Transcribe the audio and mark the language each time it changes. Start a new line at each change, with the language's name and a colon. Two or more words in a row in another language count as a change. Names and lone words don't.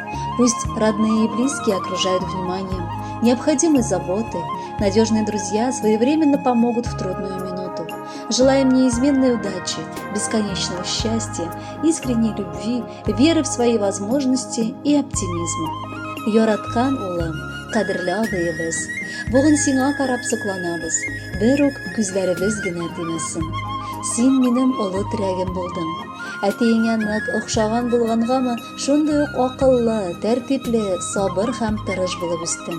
Russian: Пусть родные и близкие окружают вниманием, необходимой заботой, надежные друзья своевременно помогут в трудную минуту. Желаем неизменной удачи, бесконечного счастья, искренней любви, веры в свои возможности и оптимизма.
Tatar: Яраткан улым, кадірлі абыйыбыз, бүгін сиңа карап сокланабыз, бер үк күзләребез генә тимәсен. Син минем олы терәгем булдың. Әтиеңә нык охшаган булгангамы, шундый ук акыллы, тәртипле, сабыр һәм тырыш булып үстең.